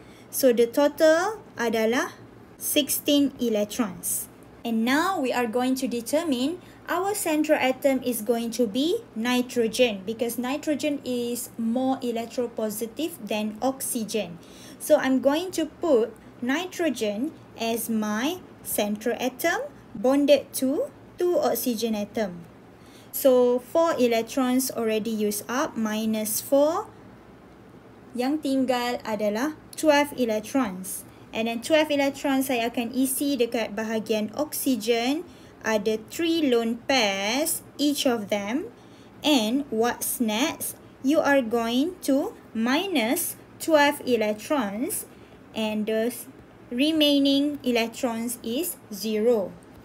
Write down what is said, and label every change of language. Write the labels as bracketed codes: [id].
[en] So, the total adalah 16 electrons. And now, we are going to determine our central atom is going to be nitrogen because nitrogen is more electropositive than oxygen. So, I'm going to put nitrogen as my central atom bonded to 2 oxygen atom. So, 4 electrons already used up, minus 4. [ms] Yang tinggal adalah 12 electrons. [en] And then 12 electrons [ms] saya akan isi dekat bahagian oxygen. [en] Ada 3 lone pairs, each of them. And what's next? You are going to minus 12 electrons and the remaining electrons is 0.